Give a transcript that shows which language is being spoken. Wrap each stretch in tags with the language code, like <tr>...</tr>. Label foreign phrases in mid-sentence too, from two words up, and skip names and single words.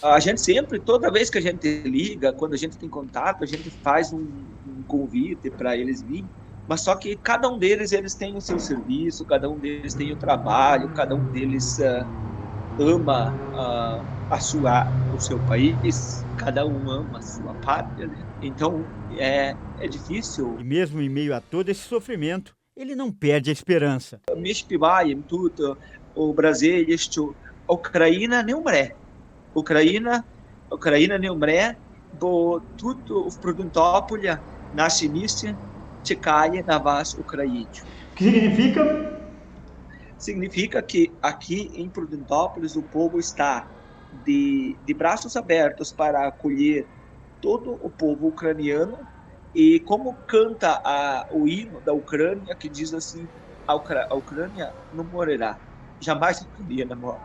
<pt>A gente sempre, toda vez que a gente liga, quando a gente tem contato, a gente faz um convite para eles virem, mas só que cada um deles, eles têm o seu serviço, cada um deles tem o trabalho, cada um deles ama o seu país, cada um ama a sua pátria, né? Então é difícil. E mesmo em meio a todo esse sofrimento, ele não perde a esperança.</pt> <uk>Ми співаємо тут у Бразилії, що Україна не умре. Україна не умре, бо тут в Пруденtópolis наше місце чекає на вас, українців.</uk> <pt>O que significa? Significa que aqui em Prudentópolis o povo está de braços abertos para acolher todo o povo ucraniano, e como canta o hino da Ucrânia, que diz assim: a Ucrânia não morrerá, jamais a Ucrânia morre.</pt>